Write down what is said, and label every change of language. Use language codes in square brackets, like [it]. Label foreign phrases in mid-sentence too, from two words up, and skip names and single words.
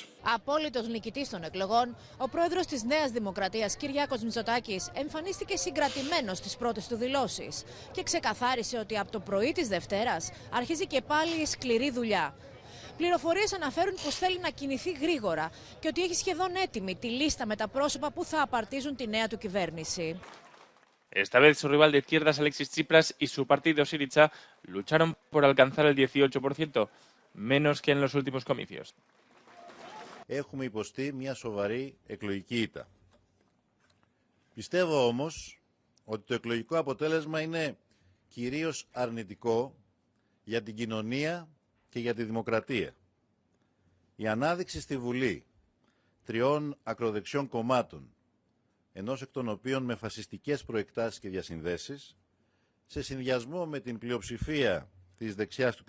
[el] Απόλυτος νικητής των εκλογών, ο πρόεδρος της Νέας Δημοκρατίας, Κυριάκος Μητσοτάκης, εμφανίστηκε συγκρατημένος στις πρώτες του δηλώσεις και ξεκαθάρισε ότι από το πρωί της Δευτέρας αρχίζει και πάλι η σκληρή δουλειά. Πληροφορίες αναφέρουν πως θέλει να κινηθεί γρήγορα και ότι έχει σχεδόν έτοιμη τη λίστα με τα πρόσωπα που θα απαρτίζουν τη νέα του κυβέρνηση. [es] Esta vez su rival de izquierdas, Alexis Tsipras, y su partido Syriza lucharon por alcanzar el 18%, menos que en los últimos comicios. [el] Έχουμε υποστεί μια σοβαρή εκλογική ήττα. Πιστεύω όμως ότι το εκλογικό αποτέλεσμα είναι κυρίως αρνητικό για την κοινωνία και για τη δημοκρατία. Η ανάδειξη στη Βουλή 3 ακροδεξιών κομμάτων, ενός εκ των οποίων με φασιστικές προεκτάσεις και διασυνδέσεις, σε συνδυασμό με την πλειοψηφία της δεξιάς του κ.